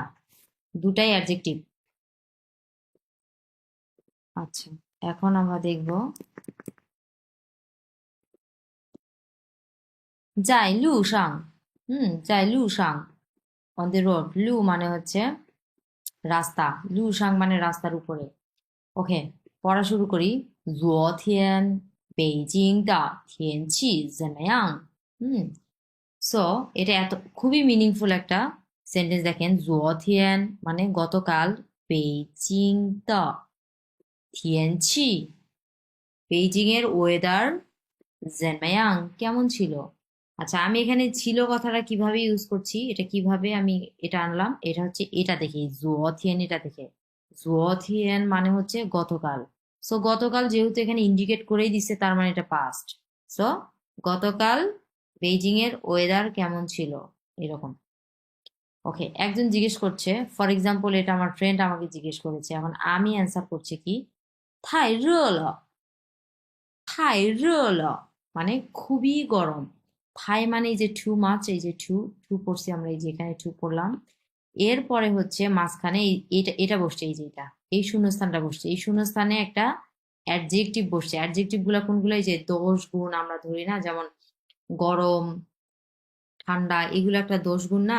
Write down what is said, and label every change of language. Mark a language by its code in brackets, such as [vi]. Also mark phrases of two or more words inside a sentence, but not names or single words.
[bn] দুটাই অ্যাডজেক্টিভ। আচ্ছা, এখন আমরা দেখব [zh] 在路上. 在路上, [en] on the road. [bn] লু মানে হচ্ছে রাস্তা, লু সাং মানে রাস্তার উপরে। ওকে, পড়া শুরু করি। [zh] 昨天北京的天气怎么样? [bn] হুম, সো এটা এত খুবই মিনিংফুল একটা সেন্টেন্স। দেখেন, 昨天 মানে গতকাল, [zh] 北京的 天气 [bn] বেইজিং এর ওয়েদার, 怎么样 কেমন ছিল। আচ্ছা, আমি এখানে ছিল কথাটা কিভাবে ইউজ করছি, এটা কিভাবে আমি এটা আনলাম, এটা হচ্ছে এটা দেখে, 昨天 এটা দেখে। 昨天 মানে হচ্ছে গতকাল। সো গতকাল যেহেতু এখানে ইন্ডিকেট করেই দিছে, তার মানে এটা পাস্ট। সো গতকাল বেইজিং এর ওয়েদার কেমন ছিল, এরকম। ওকে, একজন জিজ্ঞেস করছে, [en] for example [bn] এটা আমার ফ্রেন্ড আমাকে জিজ্ঞেস করেছে, এখন আমি অ্যান্সার করছি কি, [zh] 太热了, 太热了, [bn] মানে খুবই গরম। থাই মানে এই যে [en] too much, [bn] এই যে টু, টু পড়ছি আমরা, এই যে এখানে টু পড়লাম। এরপরে হচ্ছে মাঝখানে এটা এটা বসছে, এই যে এটা, এই শূন্যস্থানটা বসছে, এই শূন্যস্থানে একটা অ্যাডজেক্টিভ বসছে। অ্যাডজেক্টিভ গুলা কোনগুলো? এই যে দোষ গুণ আমরা ধরি না, যেমন গরম, ঠান্ডা, এগুলো একটা দোষ গুণ না?